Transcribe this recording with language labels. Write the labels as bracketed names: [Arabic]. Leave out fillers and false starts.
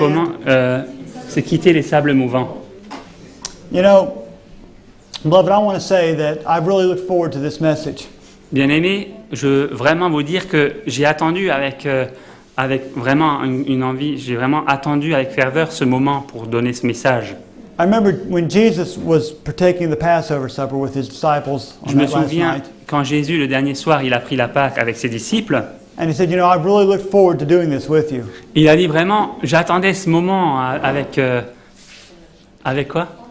[French] comment c'est quitter les sables mouvants. [English] You know, beloved, I want to say that I've really looked forward to this message. [French] Bien-aimés, je veux vraiment vous dire que j'ai attendu avec vraiment une envie, j'ai vraiment attendu avec ferveur ce moment pour donner ce message. [English] I remember when Jesus was partaking the Passover supper with his disciples on [French] Je me [English] that last [French] souviens [English] night. [French] quand Jésus, le dernier soir, il a pris la Pâque avec ses disciples, [English] And he said, you know, I've really looked forward to doing this with you. [French] il a dit vraiment, j'attendais ce moment avec quoi?